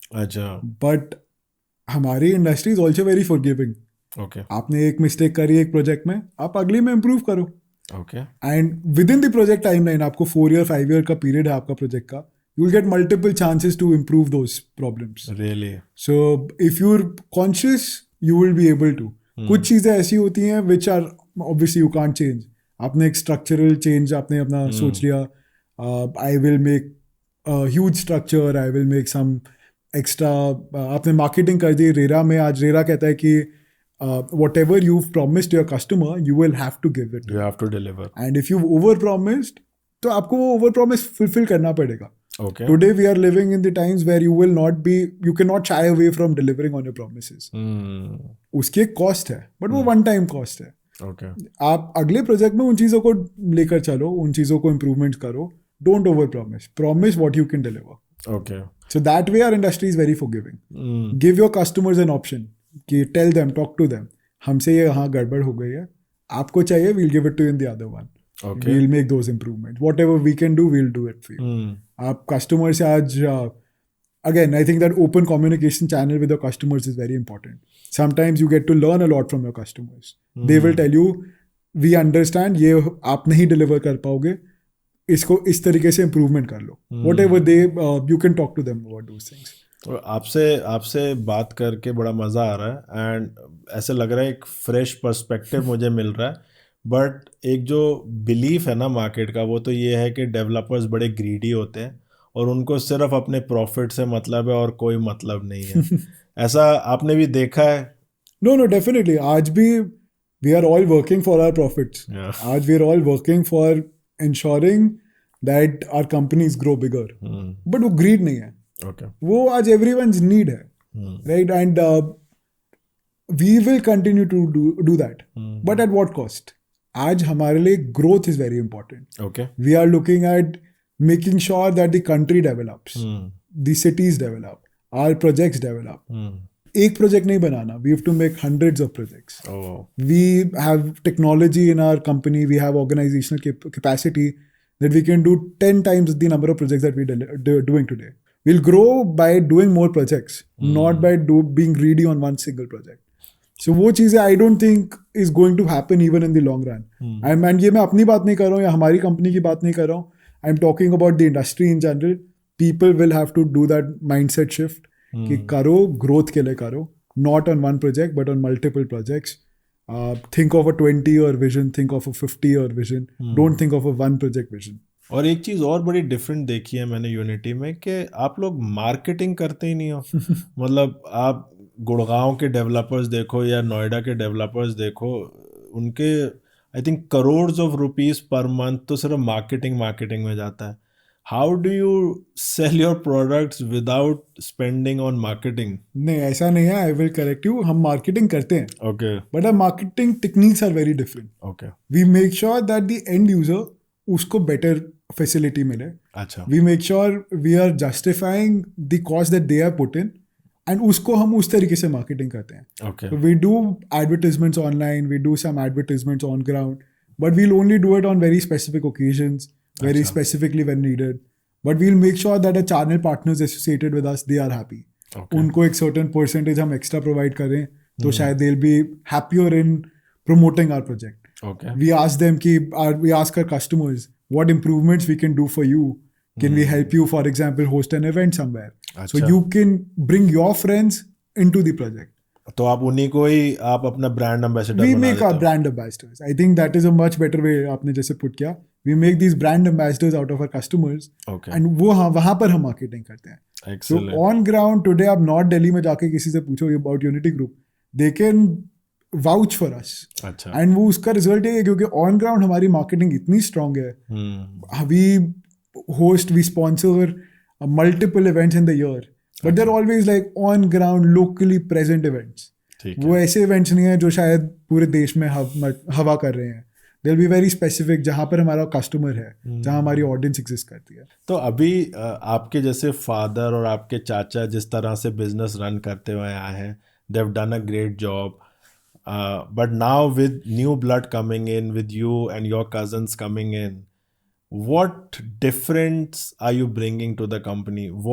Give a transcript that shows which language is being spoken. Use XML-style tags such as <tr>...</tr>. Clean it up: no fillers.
<hi>अच्छा.</hi> <en>But हमारी industry is also very forgiving. Okay.</en> <hi>आपने एक मिस्टेक करी एक प्रोजेक्ट में, आप अगली में इम्प्रूव करो.</hi> <en>Okay. And within the project timeline,</en> <hi>आपको 4 ईयर 5 ईयर का पीरियड है आपका प्रोजेक्ट का,</hi> <en>you will get multiple chances to improve those problems. Really? So if you're conscious, you will be able to.</en> <hi>कुछ चीज़ें ऐसी होती हैं</hi> <en>which are obviously you can't change.</en> <hi>आपने एक</hi> <en>structural change</en> <hi>आपने अपना सोच लिया,</hi> <en>I will make a huge structure, I will make some extra, आपने marketing</en> <hi>कर दी. रेरा में आज रेरा कहता है कि</hi> <en>whatever you've promised your customer, you will have to give it. You have to deliver. And if you've over promised,</en> <hi>तो आपको</hi> <en>वो over promise fulfill</en> <hi>करना पड़ेगा.</hi> <en>Okay. Today we are living in the times where you cannot shy away from delivering on your promises.</en> <hi>उसकी एक cost है,</hi> <en>but वो one time cost</en> <hi>है.</hi> <en>Okay.</en> <hi>आप अगले प्रोजेक्ट में उन चीज़ों को लेकर चलो, उन चीज़ों को इम्प्रूवमेंट करो.</hi> <en>Don't over promise what you can deliver. Okay. So that way our industry is very forgiving. Give your customers an option कि tell them, talk to them,</en> <hi>हमसे ये यहाँ गड़बड़ हो गई है, आपको चाहिए,</hi> <en>we'll give it to you in the other one. Okay. We'll make those improvements. Whatever we can do, we'll do it for you.</en> <hi>आप कस्टमर से आज</hi> <en>again, I think that open communication channel with your customers is very important. Sometimes you get to learn a lot from your customers. They will tell you, we understand</en> <hi>ये आप नहीं deliver कर पाओगे, इसको इस तरीके से improvement कर लो.</hi> <en>Whatever they, you can talk to them about those things.</en> <hi>तो आपसे बात करके बड़ा मज़ा आ रहा है, एंड ऐसे लग रहा है एक फ्रेश पर्सपेक्टिव मुझे मिल रहा है. बट एक जो बिलीफ है ना मार्केट का, वो तो ये है कि</hi> <en>developers बड़े greedy होते हैं</en> <hi>और उनको सिर्फ अपने प्रॉफिट से मतलब है और कोई मतलब नहीं है. ऐसा आपने भी देखा है?</hi> <en>No, definitely.</en> <hi>आज भी</hi> <en>we are all working for our profits.</en> <hi>आज</hi> <en>we are all working for ensuring that our companies grow bigger.</en> <hi>But वो greed नहीं है.</hi> <en>Okay.</en> <hi>वो आज everyone's need है.</hi> <en>Right? And we will continue to do that. But at what cost?</en> <hi>आज हमारे लिए</hi> <en>growth is very important. Okay. We are looking at making sure that the country develops, the cities develop, our projects develop.</en> <hi>एक project नहीं बनाना.</hi> <en>We have to make hundreds of projects. Oh. We have technology in our company. We have organizational capacity that we can do 10 times the number of projects that we're doing today. We'll grow by doing more projects, not by being greedy on one single project. So</en> <hi>वो चीज़ें</hi> <en>I don't think is going to happen even in the long run.</en> <hi>And ये मैं अपनी बात नहीं कर रहा हूँ या हमारी कंपनी की बात नहीं कर रहा हूँ.</hi> <en>I'm talking about the industry in general. People will have to do that mindset shift</en> <hi>कि करो, growth के लिए करो.</hi> <en>not on one project but on multiple projects. Think of a 20-year vision, think of a 50-year vision. Don't think of a one project vision.</en> <hi>और एक चीज़ और बड़ी different देखी है मैंने यूनिटी में कि आप लोग मार्केटिंग करते ही नहीं हो। मतलब आप गुड़गांव के डेवलपर्स देखो या नोएडा के डेवलपर्स देखो, उनके</hi> <en>I think crores of rupees पर month</en> <hi>तो सिर्फ मार्केटिंग में जाता है।</hi> <en>How do you sell your products without spending on marketing?</en> <hi>नहीं, ऐसा नहीं है.</hi> <en>I will correct you.</en> <hi>हम मार्केटिंग करते हैं,</hi> <en>Okay but our marketing techniques are very different. Okay we make sure that the end user</en> <hi>उसको better facility मिले. अच्छा</hi> <en>we make sure we are justifying the cost that they are put in, and</en> <hi>उसको हम उस तरीके से marketing करते हैं.</hi> <en>okay So we do advertisements online, we do some advertisements on ground, but we'll only do it on very specific occasions, very</en> <hi>Achha.</hi> <en>specifically when needed. But we'll make sure that the channel partners associated with us, they are happy. Okay.</en> <hi>उनको एक</hi> <en>certain percentage</en> <hi>हम</hi> <en>extra provide</en> <hi>करें, तो शायद</hi> <en>they'll be happier in promoting our project. Okay We ask them we ask our customers what improvements we can do for you. Can we help you, for example, host an event somewhere? So</en> <hi>अच्छा।</hi> <en>you can bring your friends into the project.</en> <hi>तो आप उन्हीं को ही आप अपना brand ambassador</hi> <en>We</en> <hi>बना</hi> <en>make</en> <hi>देते</hi> <en>our</en> <hi>हो।</hi> <en>brand ambassadors. I think that is a much better way.</en> <hi>आपने जैसे put किया,</hi> <en>we make these brand ambassadors out of our customers, okay</en> <hi>and वो वहाँ पर हम marketing करते हैं.</hi> <en>So excellent on ground today,</en> <hi>आप नॉर्थ दिल्ली में जाके किसी से पूछो</hi> <en>about Unity Group, they can vouch for us.</en> <hi>अच्छा And वो उसका result है क्योंकि</hi> <en>on ground</en> <hi>हमारी marketing इतनी strong है.</hi> <en>We host, we sponsor multiple events in the year, but they're always like on ground, locally present events.</en> <hi>ठीक वो है ऐसे इवेंट्स नहीं है जो शायद पूरे देश में हवा कर रहे हैं.</hi> <en>They'll be very specific</en> <hi>जहाँ पर हमारा कस्टमर है, जहाँ हमारी ऑडियंस एग्जिस्ट करती है. तो अभी आपके जैसे फादर और आपके चाचा जिस तरह से बिजनेस रन करते हुए आए हैं,</hi> <en>They have done a great job, but now with new blood coming in, with you and your cousins coming in, what difference are you bringing to the company?</en>